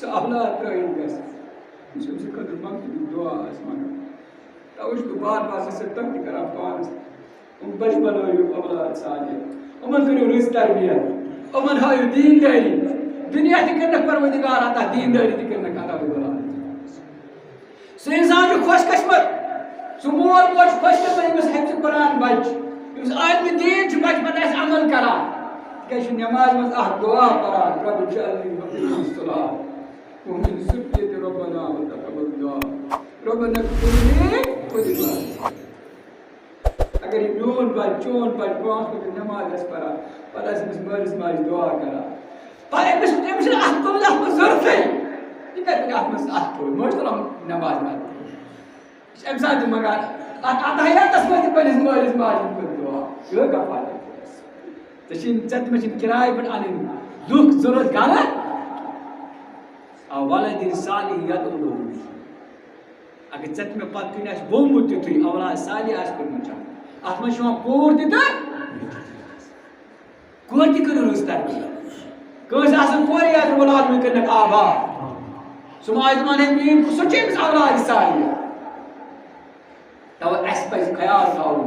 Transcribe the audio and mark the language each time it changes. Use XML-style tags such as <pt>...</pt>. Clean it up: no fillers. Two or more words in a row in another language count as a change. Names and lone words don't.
<ks>اولاد ترٛٲیِتھ گژھِ یُس أمۍ سٕنٛدِ خٲطرٕ مغفرتُک دُعا آسہِ منٛگان توے چھُس بہٕ بار بار سۭتۍ تہِ کران پانس یِم بچہِ بنٲیِو اولاد صالح یِمن کٔرِو رٕژ تربیت یِمن ہٲیِو دیندٲری دنیا تہِ کٔرنکھ پروردگار عطا دیندٲری تہِ کٔرنکھ عطا</ks> <ar>رب العالمین</ar> <ks>سُہ انسان چھُ خۄش قسمت سُہ مول موج چھُ خۄش قسمت ییٚمِس حفظِ قرآن بچہِ ییٚمِس عالمِ دیٖن چھُ بچہِ پتہٕ آسہِ عمل کران تِکیازِ چھُ نٮ۪مازِ منٛز اکھ دعا پران</ks> <ar>رب اجعلنی مقیم الصلاۃ ومن ذریتی ربنا وتقبل دعاء ربنا اغفر لي</ar> <ks>ولوالدي اگر یہِ میون بچہِ چون بچہِ پانٛژھ وقت نٮ۪ماز آسہِ پران پتہٕ آسہِ أمِس مٲلِس ماجہِ دعا کران پر أمس أتھ تُلُن اَتھ منٛز ضروٗرتھٕے یہِ کَتہِ تُلہِ اَتھ منٛز اَتھ تُلُن مٔنٛزۍ تُلان نٮ۪ماز پَرنہِ یہِ چھِ اَمہِ ساتہٕ تہِ منٛگان اَتھ اَتھیاتَس منٛز تہِ پنٛنِس مٲلِس ماجہِ ہُنٛد کٔر دُعا یِہوٚے کَفارت ژےٚ چھِنہٕ مےٚ چھِنہٕ کِراے پٮ۪ٹھ اَنٕنۍ لُکھ ضوٚرَتھ غلط</ks> <ar>وَلَدٍ صالِح یَدعو لَهُ</ar> <ks>اگر ژےٚ تہِ مےٚ پَتہٕ کُنہِ آسہِ بومُت تیُتھُے اولاد صالح آسہِ کوٚرمُت جمع اَتھ منٛز چھِ یِوان کوٗر تہِ تہٕ کورِ تہِ کٔرِو رٕژ تربیت کٲنٛسہِ آسان کورِ یَتھ اولاد مےٚ کٔرنَکھ آباد سُہ ماجہِ دَپان ہے میٛٲنۍ سُہ چھِ أمِس اولاد صالح تَوَے اَسہِ پَزِ خیال تھاوُن</ks>